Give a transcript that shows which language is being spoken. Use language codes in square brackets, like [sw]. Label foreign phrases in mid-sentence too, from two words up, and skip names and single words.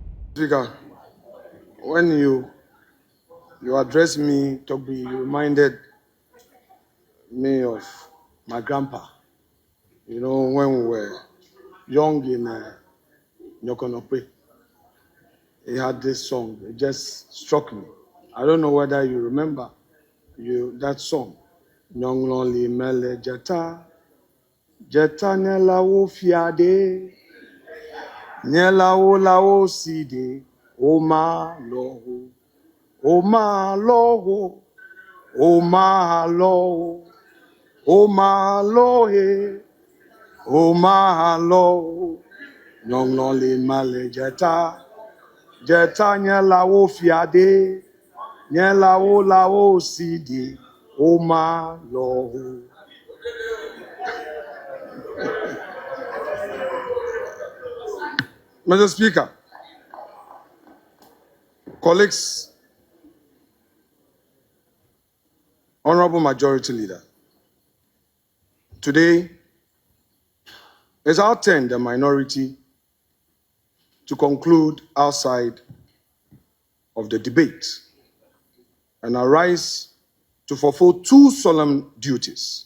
[en] Speaker, when you addressed me, Toby, you reminded me of my grandpa. You know, when we were young in Nyokonope, he had this song. It just struck me. I don't know whether you remember that song. [ee] Nyong lonely mele jeta, jeta nela wo fiade, nela wo la wo side, o ma loho, o ma loho, o ma loho, o ma lohe, o ma loho, nyong lonely mele jeta, jeta nela wo fiade, nela wo la wo side, o ma loho. [en] Mr. Speaker, colleagues, Honorable Majority Leader, today is our turn, the minority, to conclude outside of the debate and arise to fulfill two solemn duties.